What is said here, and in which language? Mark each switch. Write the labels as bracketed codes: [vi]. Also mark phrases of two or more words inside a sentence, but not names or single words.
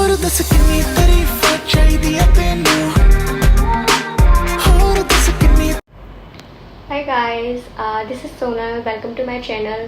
[pa] ਦੱਸ ਕਿਤਨੀ ਤਾਰੀਫ਼ ਚਾਹੀਦੀ ਹੈ ਤੈਨੂੰ ਔਰ ਦੱਸ ਕਿਤਨੀ। [en] Hi guys, this is Sonal. Welcome to my channel.